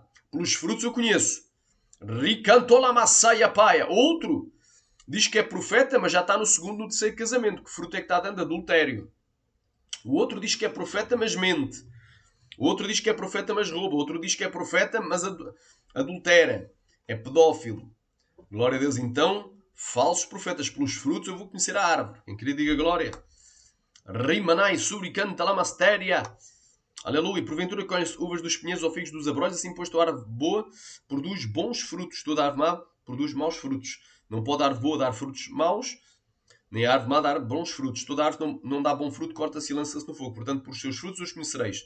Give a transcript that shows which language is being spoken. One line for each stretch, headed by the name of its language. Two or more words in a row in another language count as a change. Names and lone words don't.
Portuguese: Pelos frutos eu conheço. Outro diz que é profeta, mas já está no segundo, no terceiro casamento. Que fruto é que está dando? Adultério. O outro diz que é profeta, mas mente. O outro diz que é profeta, mas rouba. O outro diz que é profeta, mas adultera. É pedófilo. Glória a Deus. Então, falsos profetas. Pelos frutos eu vou conhecer a árvore. Quem queria diga glória. Rimanai suricanta lamastéria. Aleluia. Porventura colhem-se uvas dos pinheiros ou figos dos abrolhos. Assim, pois, toda árvore boa produz bons frutos. Toda árvore má produz maus frutos. Não pode a árvore boa dar frutos maus, nem a árvore má dar bons frutos. Toda árvore não dá bom fruto, corta-se e lança-se no fogo. Portanto, por seus frutos os conhecereis.